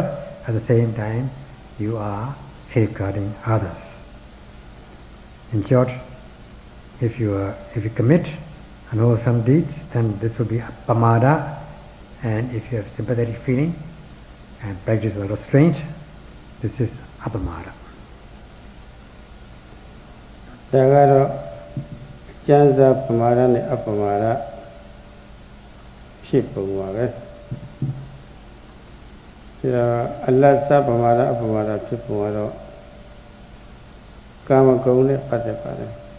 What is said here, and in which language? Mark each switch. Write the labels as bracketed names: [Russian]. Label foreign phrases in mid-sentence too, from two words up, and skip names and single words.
[English] At the same time, you are safeguarding others. In short, if you commit unwholesome deeds, then this will be pamada, and if you have sympathetic feeling and practice of restraint, this is apamada. [Burmese] ဒါကတော့ကျမ်းစာပမာဒနဲ့အပမာဒဖြစ်ပုံပါပဲဒါအလတ်စပမာဒအပမာဒဖြစ်ပုံကတော့ကာမဂုဏ်နဲ့ပတ်သက်ပါတယ်